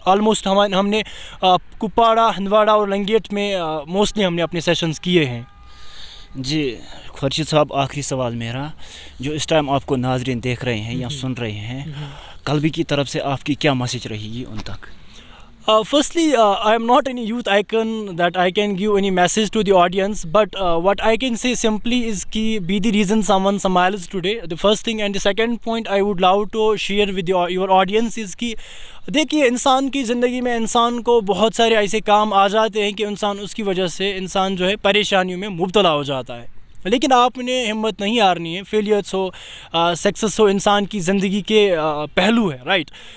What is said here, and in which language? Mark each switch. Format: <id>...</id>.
<ur>Almost ہم نے کپواڑہ, ہندواڑہ اور لنگیٹ میں موسٹلی ہم نے اپنے سیشنز کیے ہیں. جی خورشید صاحب, آخری سوال میرا, جو اس ٹائم آپ کو ناظرین دیکھ رہے ہیں یا سن رہے ہیں, کلبی کی طرف سے آپ کی کیا میسج رہے گی ان تک؟</ur> <en>Firstly, I am not any youth icon that I can give any message to the audience, but what I can say simply is ki be the reason someone smiles today. The first thing, and the second point I would love to share with your audience is</en> <ur>ki دیکھیے, انسان کی زندگی میں انسان کو بہت سارے ایسے کام آ جاتے ہیں کہ اس کی وجہ سے انسان جو ہے پریشانیوں میں مبتلا ہو جاتا ہے. لیکن آپ نے ہمت نہیں ہارنی ہے. فیلیئرس ہو, سکسیس ہو, انسان کی زندگی کے پہلو ہے, رائٹ.</ur>